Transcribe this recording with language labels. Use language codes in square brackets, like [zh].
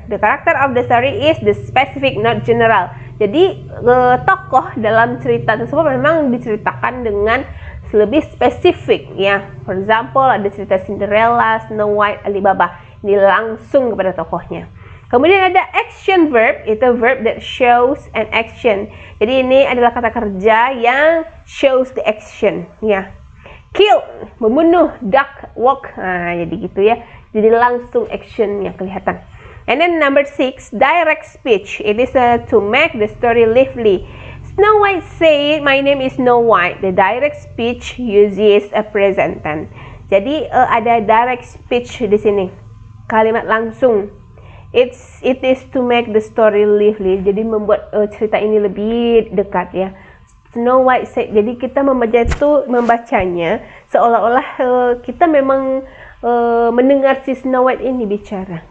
[en] The character of the story is the specific, not general. [id] Jadi tokoh dalam cerita tersebut memang diceritakan dengan lebih spesifik ya. [en] For example, [id] ada cerita Cinderella, Snow White, Alibaba. Ini langsung kepada tokohnya. Kemudian ada action verb, itu [en] verb that shows an action. [id] Jadi ini adalah kata kerja yang [en] shows the action [id] ya. Kill, membunuh, duck, walk. Nah, jadi gitu ya. Jadi langsung action yang kelihatan. [en] And then number 6, direct speech. It is to make the story lively. Snow White said, "My name is Snow White." The direct speech uses a present tense. [id] Jadi ada direct speech di sini. Kalimat langsung. [en] It is to make the story lively. [id] Jadi membuat cerita ini lebih dekat ya. Snow White said. Jadi kita membacanya seolah-olah kita memang mendengar si Snow White ini bicara.